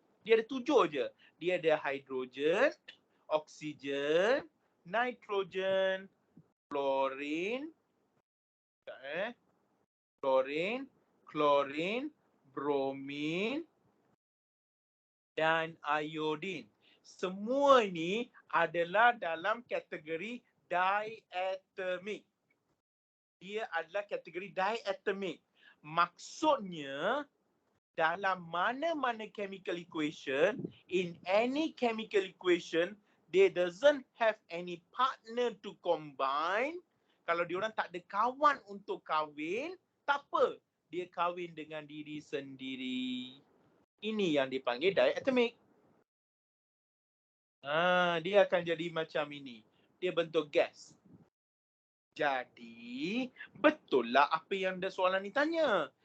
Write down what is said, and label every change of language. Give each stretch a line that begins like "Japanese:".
Malay: Dia ada 7 je. Dia ada hydrogen, oksigen, nitrogen, fluorine, chlorine, bromin dan iodine. Semua ini adalah dalam kategori diatomic. Dia adalah kategori diatomic. Maksudnya dalam mana-mana chemical equation,
English: in any chemical equation, they doesn't have any partner to combine.
Malay: Kalau diorang tak ada kawan untuk kahwin, tak apa. Dia kahwin dengan diri sendiri. Ini yang dipanggil diatomic. Dia akan jadi macam ini. Dia bentuk gas. Jadi, betul lah apa yang soalan ni tanya.